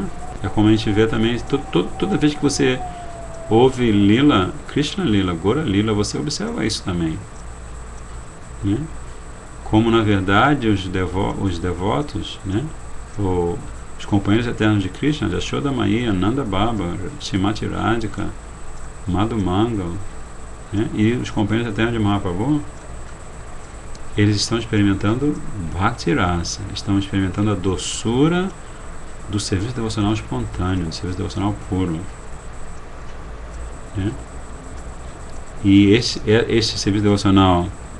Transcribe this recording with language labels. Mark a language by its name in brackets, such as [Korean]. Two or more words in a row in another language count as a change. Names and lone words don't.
[Portuguese] É como a gente vê também, toda vez que você ouve Lila, Krishna Lila, Gora Lila, você observa isso também, né? Como na verdade os devotos, né? Os companheiros eternos de Krishna, Yashoda Maya, Nanda Baba, Srimati Radhika, Madhu Mangal, né? E os companheiros eternos de Mahaprabhu, eles estão experimentando Bhakti Rasa, estão experimentando a doçura do serviço devocional espontâneo, do serviço devocional puro, né? E esse serviço devocional...